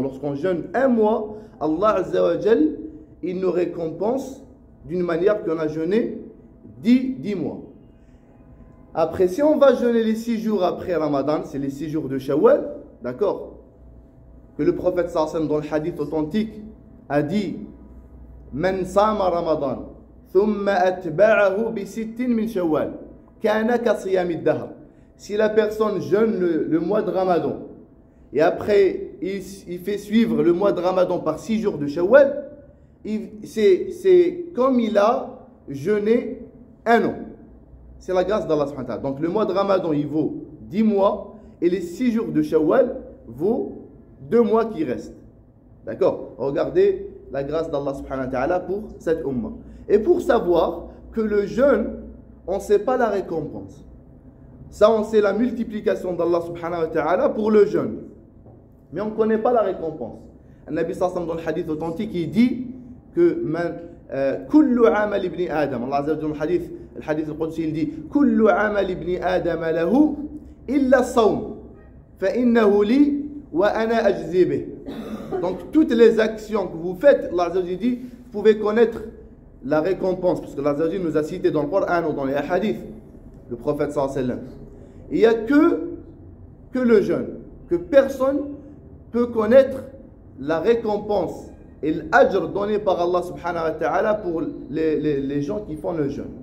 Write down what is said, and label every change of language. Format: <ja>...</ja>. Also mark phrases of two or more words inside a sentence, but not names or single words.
<fr>Lorsqu'on jeûne un mois,</fr> <ar>الله عز وجل,</ar> <fr>il nous récompense d'une manière qu'on a jeûné 10 mois. Après, si on va jeûner les 6 jours après Ramadan, c'est les 6 jours de Shawwal, d'accord? Que le prophète</fr> <ar>صلى الله عليه وسلم,</ar> <fr>dans le hadith authentique, a dit</fr> <ar>من صام رمضان ثم أتبعه بست من شوال كان كصيام الدهر.</ar> <fr>Si la personne jeûne le mois de Ramadan, et après il fait suivre le mois de Ramadan par 6 jours de Shawwal, c'est comme il a jeûné un an. C'est la grâce d'Allah</fr> <ar>سبحانه وتعالى.</ar> <fr>Donc le mois de Ramadan, il vaut 10 mois et les 6 jours de Shawwal vaut 2 mois qui restent. D'accord? Regardez la grâce d'Allah</fr> <ar>سبحانه وتعالى</ar> <fr>pour cette umma. Et pour savoir que le jeûne, on ne sait pas la récompense. Ça, on sait la multiplication d'Allah</fr> <ar>سبحانه وتعالى</ar> <fr>pour le jeûne. Mais on ne connaît pas la récompense. Le Nabi</fr> <ar>صلى الله عليه وسلم,</ar> <fr>dans le hadith authentique, il dit que</fr> <ar>كل عمل ابن آدم, الله عز وجل,</ar> <fr>le</fr> <ar>حديث القدسي,</ar> <fr>il dit</fr> <ar>كل عمل ابن آدم له إلا الصوم فإنه لي وأنا أجزي به.</ar> <fr>Donc toutes les actions que vous faites,</fr> <ar>الله عز وجل</ar> <fr>dit, vous pouvez connaître la récompense, parce que</fr> <ar>الله عز وجل</ar> <fr>nous a cité dans le Coran ou dans les hadiths, le prophète</fr> <ar>صلى الله عليه وسلم.</ar> <fr>Il n'y a que le jeûne, que personne peut connaître la récompense et l'ajr donné par Allah</fr> <ar>سبحانه وتعالى</ar> <fr>pour les gens qui font le jeûne.</fr>